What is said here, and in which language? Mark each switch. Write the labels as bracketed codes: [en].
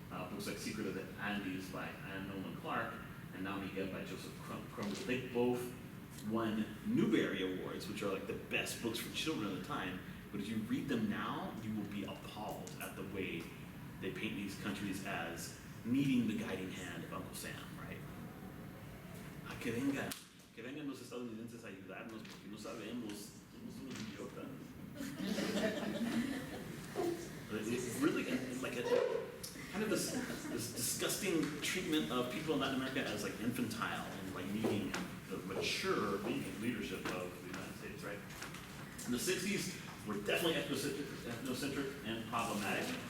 [en] Books like Secret of the Andes by Anne Nolan Clark and Now Miguel by Joseph Crumble, they both won Newbery Awards, which are like the best books for children at the time. But if you read them now, you will be appalled at the way they paint these countries as needing the guiding hand of Uncle Sam, right? [es] Que vengan los estadounidenses a ayudarnos porque no sabemos, somos unos idiotas. [en] It's really like a kind of this disgusting treatment of people in Latin America as like infantile and like needing the mature leadership of the United States, right? In the 60s, were definitely ethnocentric and problematic.